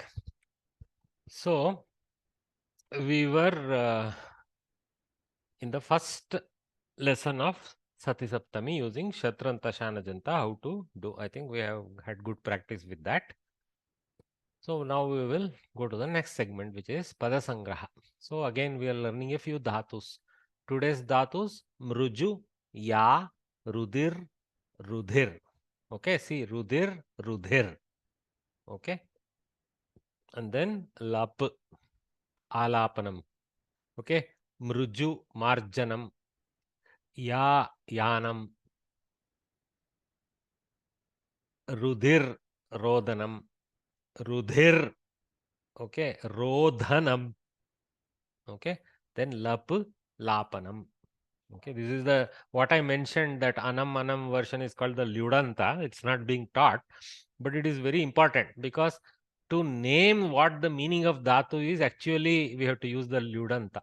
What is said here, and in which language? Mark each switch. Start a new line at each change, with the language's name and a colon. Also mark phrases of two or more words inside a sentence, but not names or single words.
English: So we were in the first lesson of
Sanskrit: Sati Saptami
English: using
Sanskrit: Shatranta Shanajanta,
English: how to do. I think we have had good practice with that. So now we will go to the next segment, which is
Sanskrit: Pada Sangraha.
English: So again we are learning a few dhatus. Today's dhatus:
Sanskrit: Mruju, Ya, Rudir, Rudhir.
English: Okay, see,
Sanskrit: Rudhir, Rudhir.
English: Okay. And then Lap, Alapanam.
Sanskrit: Okay. Mruju, Marjanam. Ya, Yanam. Rudhir, Rodanam. Rudhir. Okay. Rodhanam.
English: Okay. Then
Sanskrit: Lap, Lapanam.
English: Okay, this is the what I mentioned, that Anam version is called the Lyudanta. It's not being taught, but it is very important, because to name what the meaning of dhatu is, actually we have to use the Lyudanta.